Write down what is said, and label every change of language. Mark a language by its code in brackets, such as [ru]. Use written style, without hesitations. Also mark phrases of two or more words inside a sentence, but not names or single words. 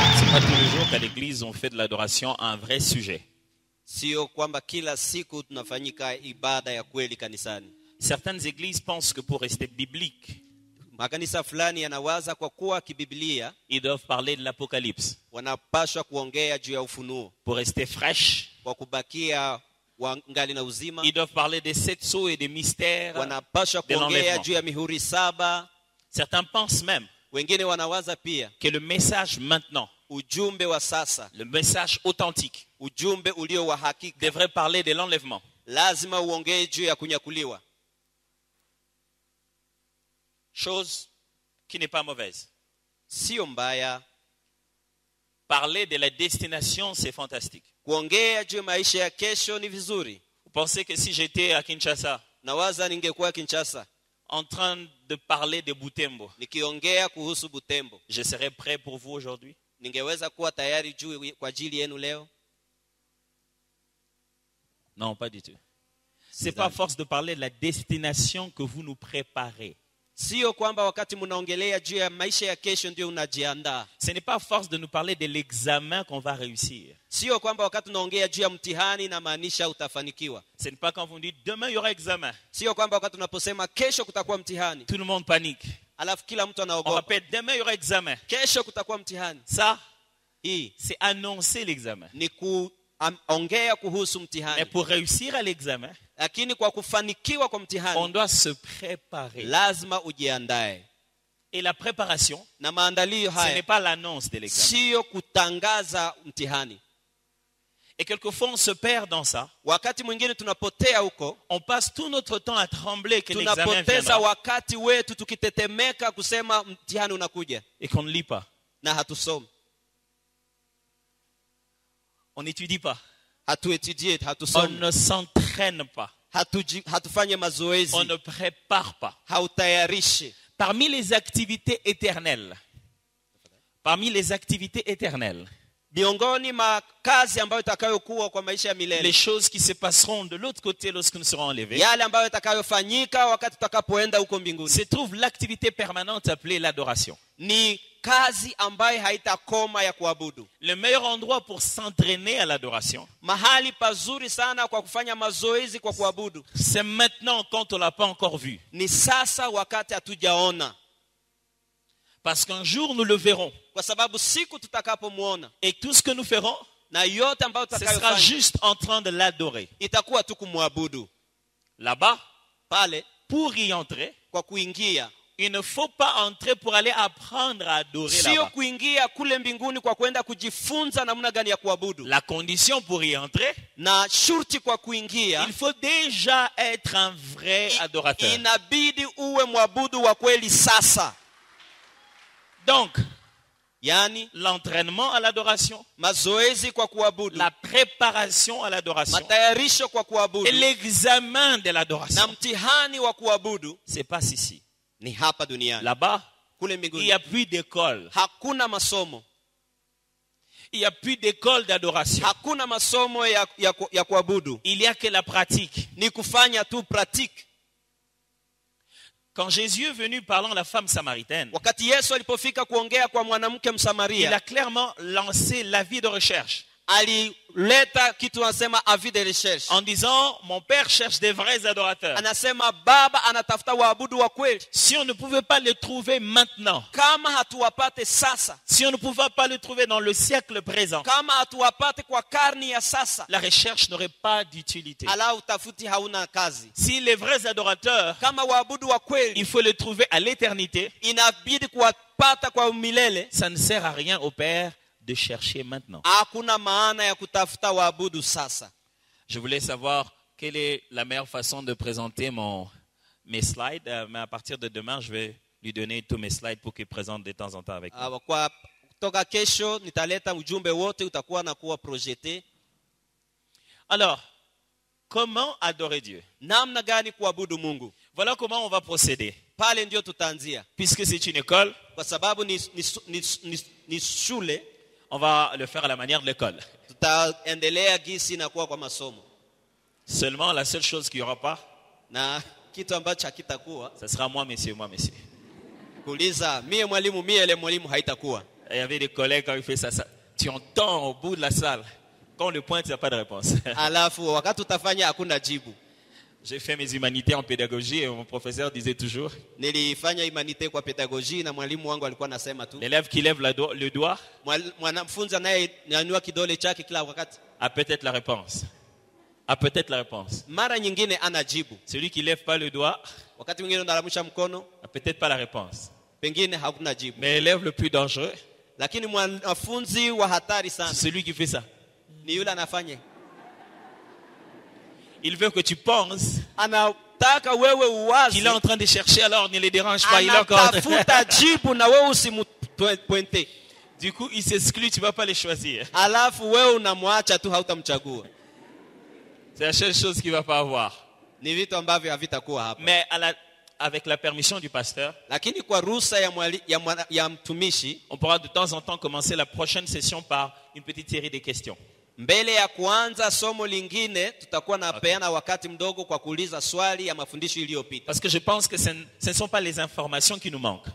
[fr] Pas tous les jours qu'à l'église on fait de l'adoration un vrai sujet. [sw] Sio kwamba kila siku tunafanyika ibada ya kweli kanisani. [fr] Certaines églises pensent que pour rester biblique, [sw] Makanisa fulani yanawaza kwa kuwa kibiblia [fr] ils doivent parler de l'Apocalypse. [sw] wanapaswa kuongea juu ya ufunuo. [fr] Pour rester fraîche, [sw] Kwa kubakia wangali na uzima [fr] ils doivent parler des 7 sceaux et des mystères. [sw] wanapaswa [fr] de [sw] kuongea [fr] l'enlèvement. [sw] juu ya mihuri 7. [fr] Certains pensent même [sw] Wengine wanawaza pia [fr] que le message maintenant, [sw] ujumbe wa sasa, [fr] le message authentique, [sw] ujumbe ulio wa hakika, [fr] devrait parler de l'enlèvement. [sw] lazima uongee juu ya kunyakuliwa. [fr] Chose qui n'est pas mauvaise. [sw] Sio mbaya. [fr] Parler de la destination, c'est fantastique. [sw] Kuongea juu ya maisha ya kesho ni vizuri. [fr] Vous pensez que si j'étais à Kinshasa, [sw] Nawaza ningekuwa Kinshasa [fr] en train de parler de Butembo, [sw] nikiongea kuhusu Butembo, [fr] je serais prêt pour vous aujourd'hui? [sw] ningeweza kuwa tayari juu kwa ajili yenu leo? [fr] Non, pas du tout. C'est pas à force de parler de la destination que vous nous préparez. [sw] Sio kwamba wakati mnaongelea juu ya maisha ya kesho ndio unajiandaa. [fr] Ce n'est pas à force de nous parler de l'examen qu'on va réussir. [sw] Sio kwamba wakati unaongea juu ya mtihani na maanisha utafanikiwa. [fr] Ce n'est pas quand vous dites demain il y aura examen. [sw] Sio kwamba wakati unaposema kesho kutakuwa mtihani, [fr] Tout le monde panique. [sw] alafu kila mtu [fr] On [sw] anaogopa. [fr] répète demain il y aura examen. [sw] Kesho kutakuwa mtihani. [fr] Ça, [sw] Hii [fr] c'est annoncer l'examen. [sw] ni kuongea kuhusu [fr] Mais [sw] mtihani. [fr] pour réussir à l'examen, [sw] Lakini kwa kufanikiwa kwa [fr] on [sw] mtihani [fr] doit se préparer. [sw] lazima ujiandae. [fr] Et la préparation, [sw] Na maandalio [fr] ce n'est [sw] haya [fr] pas l'annonce de l'examen. [sw] sio kutangaza mtihani. [fr] Et quelquefois on se perd dans ça. [sw] Wakati mwingine tunapotea huko, [fr] On passe tout notre temps à trembler que l'examen [sw] tunapoteza [fr] viendra [sw] wakati wetu tukitetemeka kusema mtihani unakuja [fr] et qu'on ne lit pas. [sw] na hatusomi, [fr] On n'étudie pas. [sw] hatuetudie, [fr] On [sw] hatusomi, [fr] ne s'entraîne pas. [sw] hatufanye mazoezi, [fr] On ne prépare pas. [sw] hautayarishi. [fr] Parmi les activités éternelles, [sw] Miongoni mwa kazi ambayo itakayokuwa kwa maisha ya [fr] les [sw] milele, [fr] choses qui se passeront de l'autre côté lorsque nous serons enlevés, [sw] yale ambayo itakayofanyika wakati tutakapoenda huko mbinguni, [fr] se trouve l'activité permanente appelée l'adoration. [sw] ni kazi ambayo haitakoma ya kuabudu. [fr] Le meilleur endroit pour s'entraîner à l'adoration, [sw] Mahali pazuri sana kwa kufanya mazoezi kwa kuabudu [fr] c'est maintenant quand on ne l'a pas encore vu. [sw] ni sasa, wakati hatujaona, [fr] Parce qu'un jour nous le verrons. [sw] kwa sababu siku tutakapomuona [fr] Et tout ce que nous ferons, [sw] na yote ambayo [fr] ce sera [sw] tutakayofanya [fr] juste en train de l'adorer. [sw] itakuwa tu kumwabudu. [fr] Là-bas, [sw] Pale [fr] pour y entrer, [sw] kwa kuingia, [fr] il ne faut pas entrer pour aller apprendre à adorer [sw] sio [fr] là-bas. [sw] kuingia kule mbinguni kwa kwenda kujifunza namna gani ya kuabudu. [fr] La condition pour y entrer, [sw] Na shurti kwa kuingia, [fr] il faut déjà être un vrai adorateur. [sw] inabidi uwe mwabudu wa kweli sasa. [fr] Donc, [sw] Yani [fr] l'entraînement à l'adoration, [sw] mazoezi kwa kuabudu, [fr] la préparation à l'adoration [sw] matayarisho kwa [fr] et [sw] kuabudu [fr] l'examen de [sw] na [fr] l'adoration, [sw] mtihani wa kuabudu [fr] c'est pas ici. [sw] ni hapa duniani. [fr] Là-bas, [sw] Kule [fr] il [sw] mbinguni [fr] n'y a plus d'école. [sw] hakuna masomo, [fr] Il n'y a plus d'école d'adoration. [sw] hakuna masomo ya kuabudu, [fr] Il n'y a que la pratique. [sw] ni kufanya tu pratique. [fr] Quand Jésus est venu parlant à la femme samaritaine, [sw] Wakati Yesu alipofika kuongea kwa mwanamke [fr] il a [sw] Msamaria, [fr] clairement lancé l'avis de recherche [sw] alileta kitu anasema [fr] avis de recherche. en disant, mon père cherche des vrais adorateurs. [sw] Anasema baba anatafuta waabudu wa kweli. [fr] Si on ne pouvait pas les trouver maintenant, [sw] Kama hatuwapate sasa, [fr] si on ne pouvait pas les trouver dans le siècle présent, [sw] kama hatuwapate kwa karni ya sasa, [fr] la recherche n'aurait pas d'utilité. [sw] ala utafuti hauna kazi. [fr] Si les vrais adorateurs, [sw] Kama waabudu wa kweli [fr] il faut les trouver à l'éternité, [sw] inabidi kuwapata kwa milele, [fr] ça ne sert à rien au Père de chercher maintenant. [sw] hakuna maana ya kutafuta waabudu sasa. [fr] Je voulais savoir quelle est la meilleure façon de présenter mes slides, mais à partir de demain, je vais lui donner tous mes slides pour qu'il présente de temps en temps avec moi. [sw] Kwa kutoka kesho nitaleta ujumbe wote, utakuwa na kuwa projete. [fr] Alors, comment adorer Dieu? [sw] Namna gani kuabudu Mungu? [fr] Voilà comment on va procéder. [sw] Pale ndio tutaanzia, [fr] Puisque c'est une école, [sw] kwa sababu ni shule. [fr] on va le faire à la manière de l'école. [sw] Tutaendelea gisi na kuwa kwa masomo, [fr] Seulement, la seule chose qu'il n'y aura pas, [sw] na kitu ambacho hakitakuwa [fr] ce sera moi, messieurs, [sw] kuuliza mie mwalimu, mie ile mwalimu, haitakuwa. [fr] Il y avait des collègues quand il fait ça. tu entends au bout de la salle, quand on le pointe, il n'y a pas de réponse. [sw] alafu wakati utafanya hakuna jibu. [fr] J'ai fait mes humanités en pédagogie et mon professeur disait toujours, [sw] Nilifanya humanite kwa pedagogy na mwalimu wangu alikuwa anasema tu, [fr] l'élève qui lève le doigt [sw] mwanafunzi anayenyanyua kidole chake kila wakati [fr] a peut-être la réponse. A peut-être la réponse. [sw] mara nyingine anajibu. [fr] Celui qui lève pas le doigt [sw] Wakati mwingine unalamusha mkono, [fr] a peut-être pas la réponse. [sw] pengine hakuna jibu. [fr] Mais l'élève le plus dangereux, [sw] Lakini mwanafunzi wa hatari [fr] c'est [sw] sana [fr] celui qui fait ça. [sw] ni yule anafanya. [fr] Il veut que tu penses [sw] Anataka wewe uwazi, [fr] qu'il est en train de chercher, alors ne les dérange pas. Il est encore... [sw] anatafuta jibu na wewe usimpointe. [fr] Du coup, il s'exclut, tu ne vas pas les choisir. [sw] Alafu wewe unamwacha tu, hautamchagua. [fr] C'est la seule chose qu'il ne va pas avoir. [sw] Ni vitu ambavyo havitakuwa hapa. [fr] Mais avec la permission du pasteur, [sw] Lakini kwa ruhusa ya mtumishi, [fr] on pourra de temps en temps commencer la prochaine session par une petite série de questions. [sw] mbele ya kuanza somo lingine tutakuwa napeana wakati mdogo kwa kuuliza swali ya mafundisho iliyopita. [fr] Parce que je pense que ce ne sont pas les informations qui nous manquent.